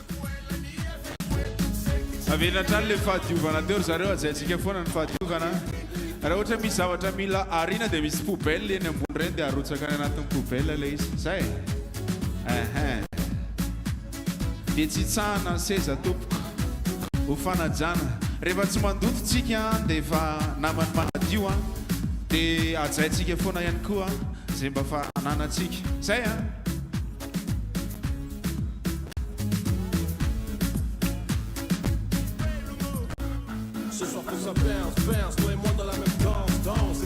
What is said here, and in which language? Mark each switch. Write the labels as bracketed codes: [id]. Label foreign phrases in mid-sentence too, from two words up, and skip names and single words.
[mg] avenatrany le fahadiovana teo ry zareo azayntsika foana ny fahadiovana raha ohatra misy zavatra mila arina dia misy poubelle eny ambony reny dia arotsaka ny anatin'ny poubelle le izy zay dia tsy tsahana seza tompoko ho fanajana rehefa tsy mandoto tsika dia efa namany mahadio dia ajayntsika foana ihany koa zay mba fa ananatsika zay [fr] Ce soir que ça perce, toi et moi dans la même danse.